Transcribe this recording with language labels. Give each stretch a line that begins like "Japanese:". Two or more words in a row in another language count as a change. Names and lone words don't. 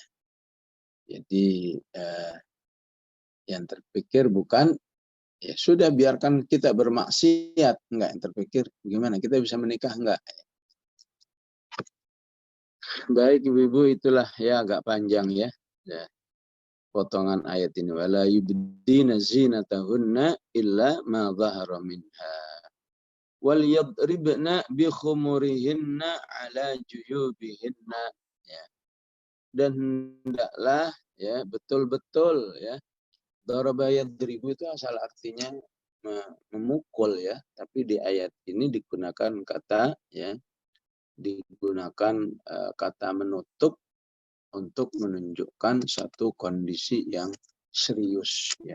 Indonesian: Jadi yang terpikir bukan ya sudah biarkan kita bermaksiat, enggak, yang terpikir gimana kita bisa menikah, enggak. Baik ibu-ibu, itulah ya agak panjang, ya. Ya. Potongan ayat ini
Arabic: ولا يبدين زينتهن إلا ما ظهر منها وليضربن بخمرهن على جيوبهن,
Indonesian: ya. Dan hendaklah ya betul-betul ya,
Arabic: ضرب يضرب
Indonesian: itu asal artinya memukul, ya, tapi di ayat ini digunakan kata, ya, digunakan kata menutup untuk menunjukkan satu kondisi yang serius, ya.